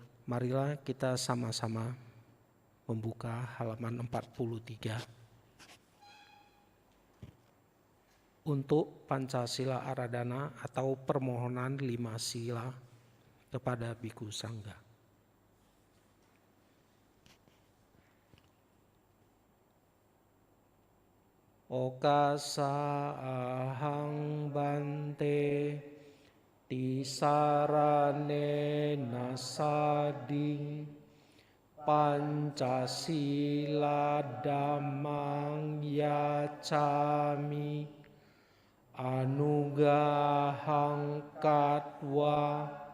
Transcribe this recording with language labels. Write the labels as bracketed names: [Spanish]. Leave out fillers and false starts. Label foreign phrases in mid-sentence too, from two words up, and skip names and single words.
[Indonesian] Marilah kita sama-sama membuka halaman 43 untuk Pancasila Aradhana atau permohonan 5 sila kepada Bhikkhu Sangga. [Pali] Okasa ahang bante tisarane nasading Pancasila dhammang yacami anugahang katwa